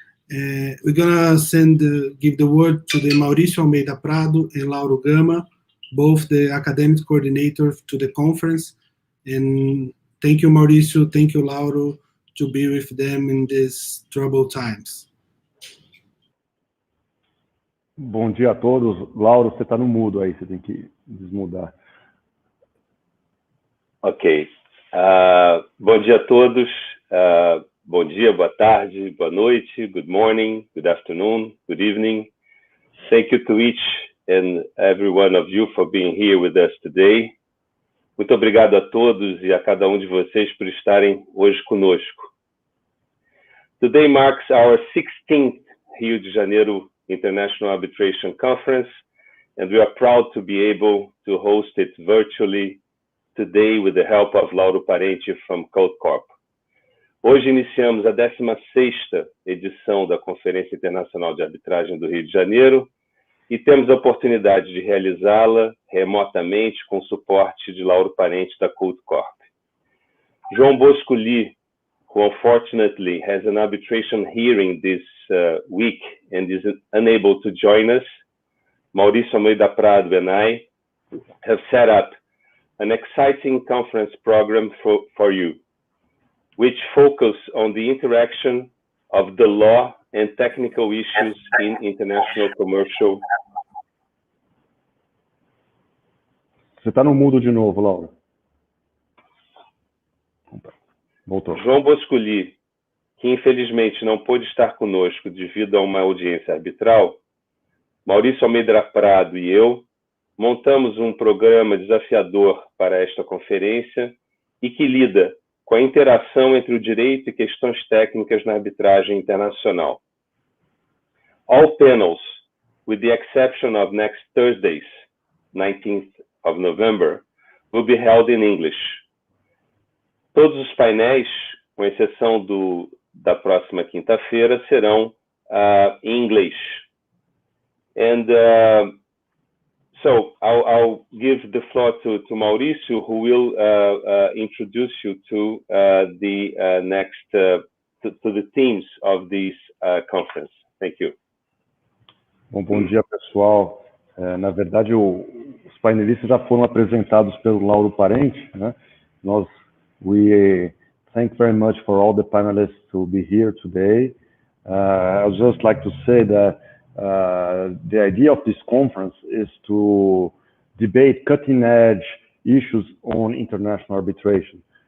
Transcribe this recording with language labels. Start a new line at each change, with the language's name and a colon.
English: We're gonna give the word to the Mauricio Almeida Prado and Lauro Gama, both the academic coordinator to the conference. And thank you, Mauricio, thank you, Lauro, to be with them in these troubled times.
Portuguese: Bom dia a todos. Lauro, você está no mudo aí, você tem que desmudar. Ok. Bom dia a todos. Bom dia, boa tarde, boa noite,
English: good morning, good afternoon, good evening. Thank you to each and every one of you for being here with us today.
Portuguese: Muito obrigado a todos e a cada um de vocês por estarem hoje conosco.
English: Today marks our 16th Rio de Janeiro International Arbitration Conference, and we are proud to be able to host it virtually today with the help of Lauro Parente from CodeCorp.
Portuguese: Hoje iniciamos a 16ª edição da Conferência Internacional de Arbitragem do Rio de Janeiro e temos a oportunidade de realizá-la remotamente com o suporte de Lauro Parente da CodeCorp.
English: João Bosco Lee, who unfortunately has an arbitration hearing this week and is unable to join us, Mauricio Almeida Prado and I have set up an exciting conference program for you, which focus on the interaction of the law and technical issues in international commercial.
Portuguese: Você está no mudo de novo, Lauro. Voltou. João Bosco Lee, que infelizmente não pôde estar conosco devido a uma audiência arbitral, Maurício Almeida Prado e eu montamos um programa desafiador para esta conferência e que lida com a interação entre o direito e questões técnicas na arbitragem internacional.
English: All panels, with the exception of next Thursday's, 19th of November, will be held in English.
Portuguese: Todos os painéis, com exceção da próxima quinta-feira, serão em inglês.
English: And so I'll give the floor to Mauricio, who will introduce you to the next to the themes of this conference. Thank you.
Portuguese: Bom dia, pessoal. Na verdade, os painelistas já foram apresentados pelo Lauro Parente, né?
English: We thank very much for all the panelists to be here today. I would just like to say that the idea of this conference is to debate cutting-edge issues on international arbitration.